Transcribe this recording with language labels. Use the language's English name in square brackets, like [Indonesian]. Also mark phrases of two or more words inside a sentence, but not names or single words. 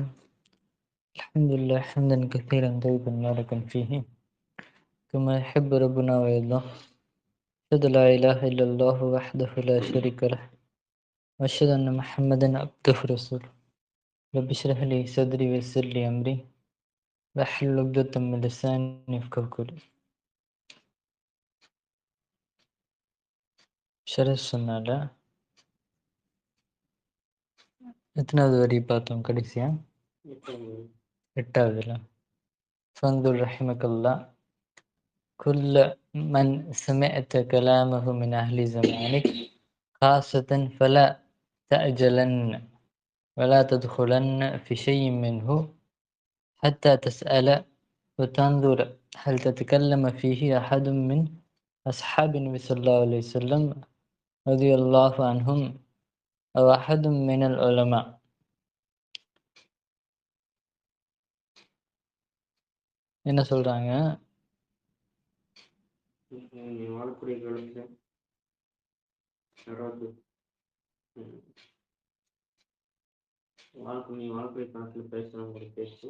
[Arabic] الحمد لله حمدا كثيرا طيبا مباركا فيه كما يحب ربنا ويرضى. أشهد لا إله إلا الله وحده لا شريك له وأشهد أن محمدا عبده ورسوله. رب اشرح لي صدري ويسر لي أمري واحلل عقدة من لساني يفقهوا قولي. [Tamil] ஷரஹ் சொன்னால எத்தனாவது வரி பார்த்தோம் கடைசியா? எட்டாவதுல. [Arabic] فانظر رحمك الله كل من سمعت كلامه من أهل زمانك خاصة فلا تأجلن ولا تدخلن في شيء منه حتى تسأل وتنظر هل تتكلم فيه أحد من أصحاب النبي صلى الله عليه وسلم رضي الله عنهم أو أحد من العلماء. [Tamil] என்ன சொல்றாங்க? நீ வாழக்கூடிய காலத்துல யாராவது நீ வாழக்கூடிய காலத்துல பேசுறவங்க பேச்சு